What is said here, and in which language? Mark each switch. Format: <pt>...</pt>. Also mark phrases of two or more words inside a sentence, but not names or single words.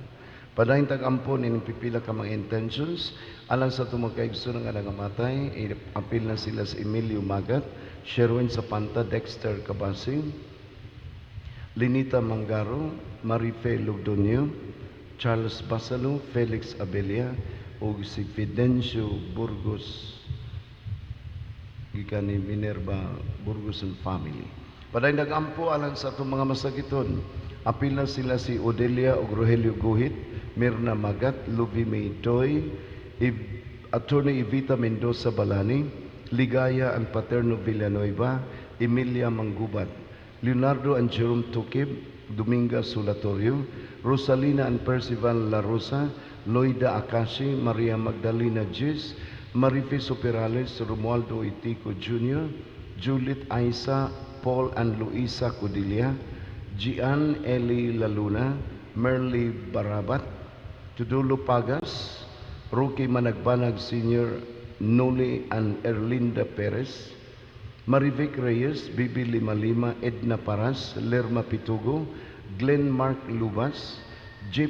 <ceb>Padayon tag-ampo ni pipila ka mga intentions, alang sa itong magkaigso nga nangamatay, apil na sila sa Emilio Magat, Sherwin Sapanta, Dexter Cabasing, Linita Mangaro, Marife Lugdonio, Charles Basalo, Felix Abelia, o si Fidencio Burgos, gikan ni Minerva Burgos</ceb> <en>and family.</en> <ceb>Paday nag-ampo alang sa itong mga masakiton. Apil na sila si Odelia o Rogelio Guhit, Mirna Magat, Luby Maytoy, Attorney Evita Mendoza Balani, Ligaya and Paterno Villanueva, Emilia Manggubat, Leonardo and Jerome Tukib, Dominga Solatorio, Rosalina and Percival La Rosa, Loida Akashi, Maria Magdalena Gis, Marifis Perales, Romualdo Itico Jr., Juliet Aisa, Paul and Luisa Codilia, Gian Eli Laluna, Merly Barabat, Tudulo Pagas, Roque Managbanag Sr., Noli and Erlinda Perez, Marivic Reyes, Bibi Lima, Edna Paras, Lerma Pitugo, Glenn Mark Lubas, J.</ceb>